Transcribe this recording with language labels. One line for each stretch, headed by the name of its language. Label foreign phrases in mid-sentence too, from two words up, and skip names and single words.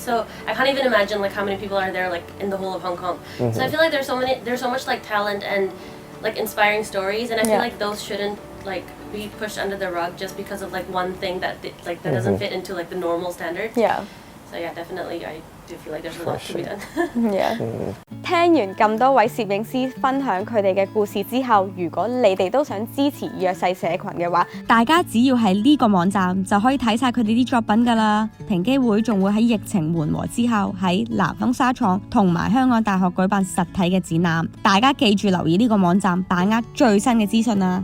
English: So I can't even imagine like how many people are there like in the whole of Hong Kong. So I feel like there's so much like talent and like inspiring stories, and I feel like those shouldn't like be pushed under the rug just because of like one thing that that doesn't fit into like the normal standard. Yeah. So yeah, definitely I do feel like there's a lot to be done. Yeah.
Cantonese: 聽完咁多位攝影師分享佢哋嘅故事之後，如果你哋都想支持弱勢社群嘅話，大家只要喺呢個網站就可以睇晒佢哋啲作品㗎啦。平機會仲會喺疫情緩和之後喺南豐紗廠同埋香港大學舉辦實體嘅展覽，大家記住留意呢個網站，把握最新嘅資訊啊！